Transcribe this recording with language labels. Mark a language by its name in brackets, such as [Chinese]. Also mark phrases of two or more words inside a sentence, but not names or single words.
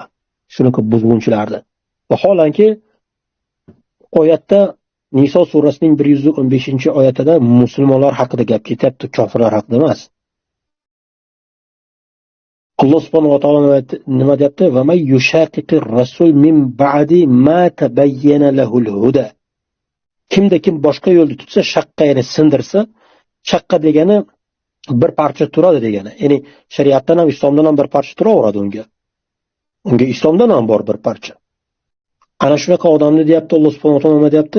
[Uzbek] Shunaqa buzg'unchilarni. Vaholanki oyatda Niso surasining 115-oyatida musulmonlar haqida gap ketyapti, kofirlar haqida emas. Alloh subhanahu va taolo nima deyapti? [Arabic] ومن يشاقق الرسول من بعد ما تبين له الهدى. [Uzbek] Kimda kim boshqa yo'lni tutsa, shaqqa yana sindirsa, shaqqa degani bir parcha turadi degani. Ya'ni shariatdan ham, islomdan ham bir parcha turaveradi unga. Unga islomdan ham bor bir parcha. Ana shunaqa odamni deyapti Alloh subhanahu va taolo nima deyapti?